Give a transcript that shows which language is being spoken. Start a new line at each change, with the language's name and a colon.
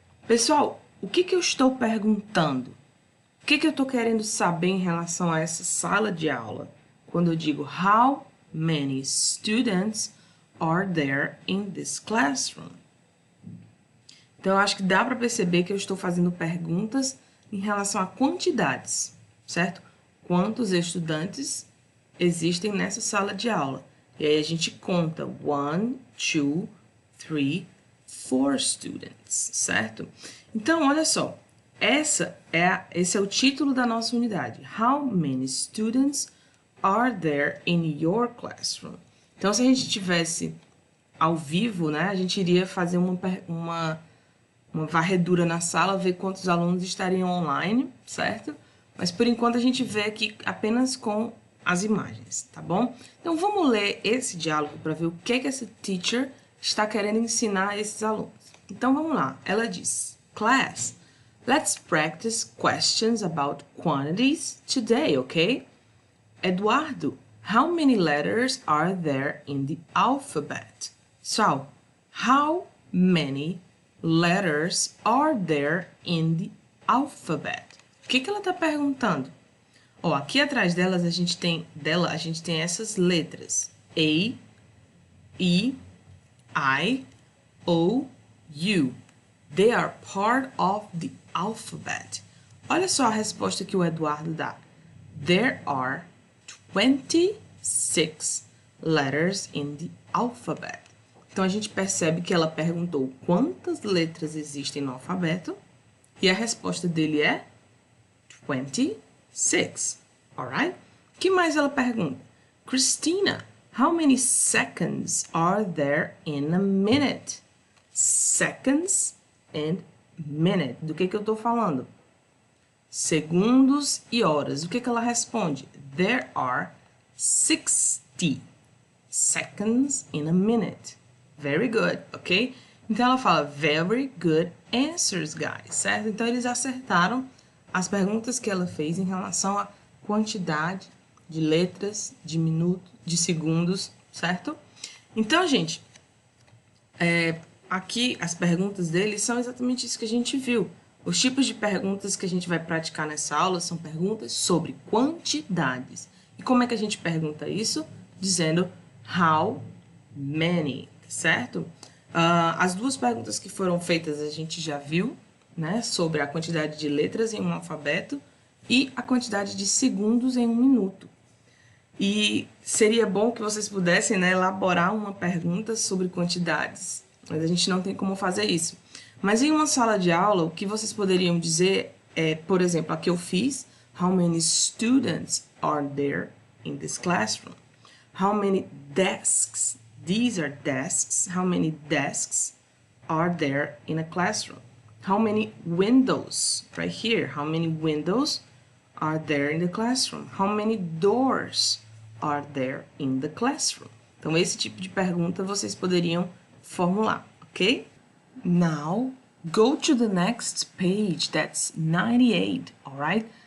Portuguese: Pessoal, o que eu estou perguntando? O que eu estou querendo saber em relação a essa sala de aula? Quando eu digo
English: how many students are there in this classroom?
Portuguese: Então, eu acho que dá para perceber que eu estou fazendo perguntas em relação a quantidades, certo? Quantos estudantes existem nessa sala de aula? E aí a gente conta 1, 2, 3, 4 students, certo? Então, olha só. Esse é o título da nossa unidade.
English: How many students are there in your classroom?
Portuguese: Então, se a gente tivesse ao vivo, né, a gente iria fazer uma varredura na sala, ver quantos alunos estariam online, certo? Mas, por enquanto, a gente vê aqui apenas com as imagens, tá bom? Então, vamos ler esse diálogo para ver o que essa teacher está querendo ensinar a esses alunos. Então, vamos lá. Ela diz,
English: Class, let's practice questions about quantities today, okay? Eduardo, how many letters are there in the alphabet? So, how many letters are there in the alphabet?
Portuguese: O que ela está perguntando? Ó, aqui atrás delas a gente tem essas letras. A, E, I, O, U.
English: They are part of the alphabet.
Portuguese: Olha só a resposta que o Eduardo dá.
English: There are 26 letters in the alphabet.
Portuguese: Então, a gente percebe que ela perguntou quantas letras existem no alfabeto e a resposta dele é 26.
English: Alright?
Portuguese: O que mais ela pergunta?
English: Christina, how many seconds are there in a minute? Seconds and minute.
Portuguese: Do que eu estou falando? Segundos e horas. O que ela responde?
English: There are 60 seconds in a minute. Very good, ok?
Portuguese: Então, ela fala,
English: very good answers, guys,
Portuguese: certo? Então, eles acertaram as perguntas que ela fez em relação à quantidade de letras, de minutos, de segundos, certo? Então, gente, aqui as perguntas deles são exatamente isso que a gente viu. Os tipos de perguntas que a gente vai praticar nessa aula são perguntas sobre quantidades. E como é que a gente pergunta isso? Dizendo
English: how many,
Portuguese: certo? As duas perguntas que foram feitas a gente já viu, né? Sobre a quantidade de letras em um alfabeto e a quantidade de segundos em um minuto. E seria bom que vocês pudessem, né, elaborar uma pergunta sobre quantidades, mas a gente não tem como fazer isso. Mas em uma sala de aula, o que vocês poderiam dizer é, por exemplo, a que eu fiz
English: How many students are there in this classroom? How many desks? These are desks. How many desks are there in a classroom? How many windows? Right here. How many windows are there in the classroom? How many doors are there in the classroom?
Portuguese: Então, esse tipo de pergunta vocês poderiam formular, ok?
English: Now, go to the next page, that's 98, alright?